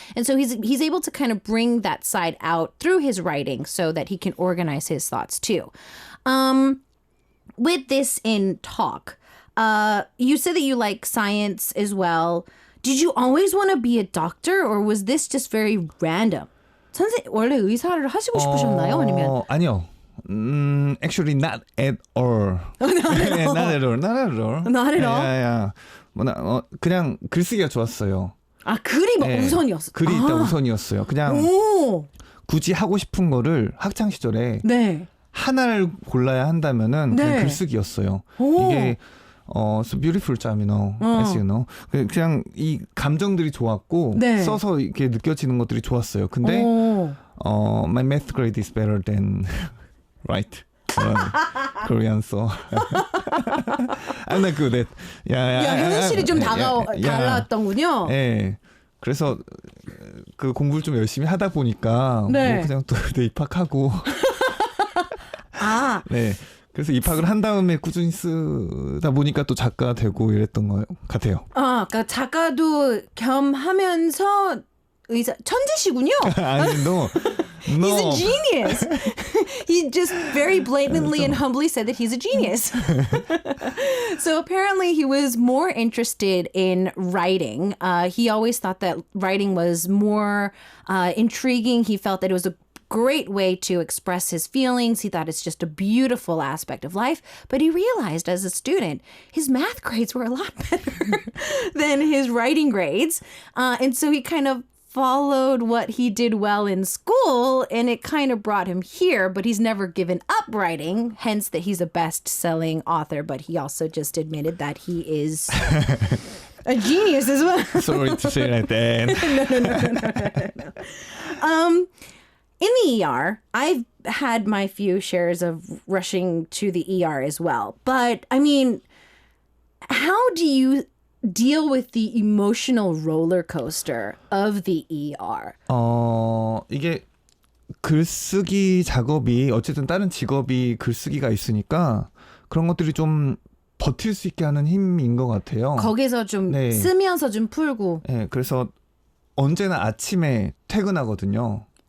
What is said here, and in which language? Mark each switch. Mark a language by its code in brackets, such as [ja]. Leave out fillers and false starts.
[en] And so he's able to kind of bring that side out through his writing so that he can organize his thoughts too. With this in talk, you said that you like science as well. Did you always want to be a doctor, or was this just very random? [ko] 원래 의사를 하시고 싶으셨나요? 아니면? 아니요. [en] Actually not at all. Not at all. Not at all? Yeah. [ko] 그냥 글쓰기가 좋았어요. 아, 글이 막 우선이었어. 글이 일단 우선이었어요. 그냥 굳이 하고 싶은 거를 학창 시절에 하나를 골라야 한다면은 그냥 글쓰기였어요. 이게 [en] so beautiful job, as you know. [ko] 그냥 이 감정들이 좋았고 써서 이렇게 느껴지는 것들이 좋았어요. 근데 [en] my math grade is better than right. Korean, so I'm not good at. [ko] 현실이 좀 달랐던군요. 네. 그래서 그 공부를 좀 열심히 하다 보니까 뭐 그냥 또 입학하고. 아. 네. 그래서 입학을 한 다음에 꾸준히 쓰다 보니까 또 작가 되고 이랬던 것 같아요. 그러니까 작가도 겸하면서 의사 천재시군요. 아니, [en] no. He's a genius. He just very blatantly and humbly said that he's a genius. So apparently he was more interested in writing. He always thought that writing was more intriguing. He felt that it was a great way to express his feelings. He thought it's just a beautiful aspect of life. But he realized as a student, his math grades were a lot better than his writing grades. And so he kind of followed what he did well in school, and it kind of brought him here, but he's never given up writing, hence that he's a best-selling author, but he also just admitted that he is a genius as well. Sorry to say like that. No. In the ER, I've had my few shares of rushing to the ER as well, but I mean, how do you deal with the emotional roller coaster of the ER? [ko] 이게 글쓰기 작업이 어쨌든 다른 직업이 글쓰기가 있으니까 그런 것들이 좀 버틸 수 있게 하는 힘인 것 같아요. 거기서 좀 네. 쓰면서 좀 풀고. 네, 그래서 언제나 아침에 퇴근하거든요.